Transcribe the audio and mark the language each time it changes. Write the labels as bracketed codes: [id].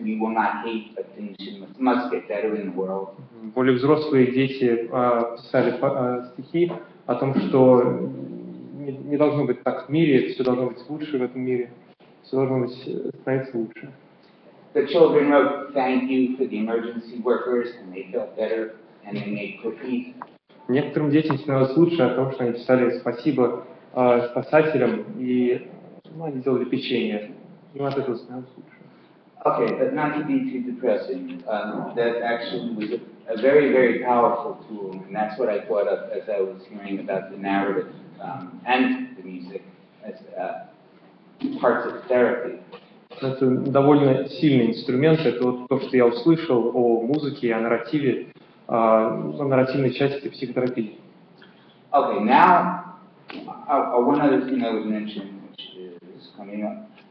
[en] We will not hate, but things must get better in the world. [ru] Более взрослые дети писали стихи о том, что не должно быть так в мире, все должно быть лучше в этом мире, все должно становиться лучше. [en] The children wrote thank you for the emergency workers, and they felt better, and they made cookies. [ru] Некоторым детям становилось лучше от того, что они писали спасибо спасателям, и они делали печенье. Им от этого становилось лучше. [en] Okay, but not to be too depressing. That actually was a very, very powerful tool, and that's what I thought of as I was hearing about the narrative and the music as parts of therapy. [ru] Это довольно сильный инструмент. Это вот то, что я услышал о музыке, о нарративе, о нарративной части психотерапии. [en] Okay, now one other thing I would mention, which is coming up.